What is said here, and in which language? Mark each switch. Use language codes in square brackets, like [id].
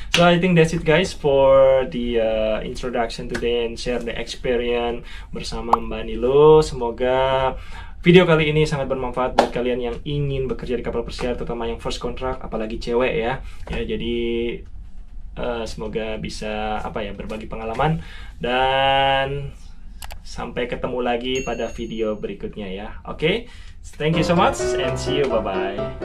[en] So I think that's it guys for the introduction today and share the experience bersama Mbak Nilo. [id] Semoga video kali ini sangat bermanfaat buat kalian yang ingin bekerja di kapal pesiar, terutama yang first contract, apalagi cewek ya. Ya jadi semoga bisa berbagi pengalaman, dan sampai ketemu lagi pada video berikutnya ya. [en] Oke, thank you so much and see you, bye bye.